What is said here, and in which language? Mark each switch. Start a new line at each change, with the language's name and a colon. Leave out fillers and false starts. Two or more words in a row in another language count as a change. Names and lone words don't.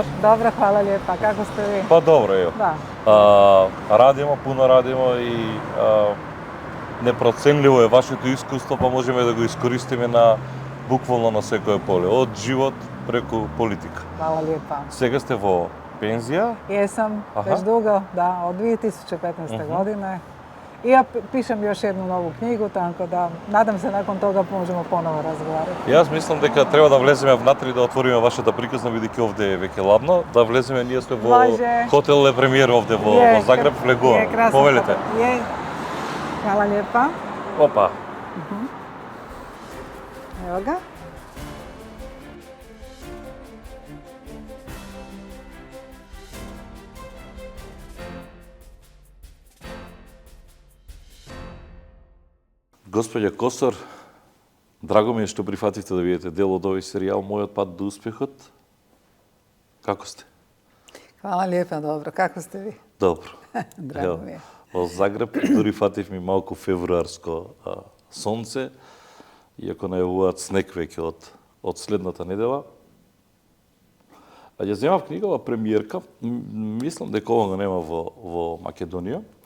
Serbian: Добро, хвала лепа. Како сте ви? Па добро, ево. Да. Радимо, пуно радимо
Macedonian: и непроценливо е вашето искуство, па можеме да го искористиме на буквално на секое поле, од живот преку политика.
Serbian: Хвала лепа.
Macedonian: Сега сте во пензија?
Croatian: Jesam, već dugo, da, od 2015. godine. I ja pišem još jednu novu knjigu, tako da nadam se nakon toga možemo ponovo razgovarati.
Macedonian: Јас мислам дека треба да влеземе внатре и да отвориме вашата приказна, бидејќи овде е веќе ладно, да влеземе, ние сме во хотел Ле Премиер овде во Загреб, влегуваме. Повелете.
Croatian: Hvala lijepa. Опа. Evo ga.
Macedonian: Госпоѓа Косор, драго ми е што прифативте да бидете дел од овој серијал Мојот пат до успехот. Како сте?
Croatian: Hvala lijepa, dobro. Kako ste vi?
Macedonian: Добро. Драго ми е. Во Загреб дури фатив ми малку февруарско сонце, иако најавуваат снег веќе од следната недела. Ја земав книгава премиерка, мислам дека ова го нема во Македонија.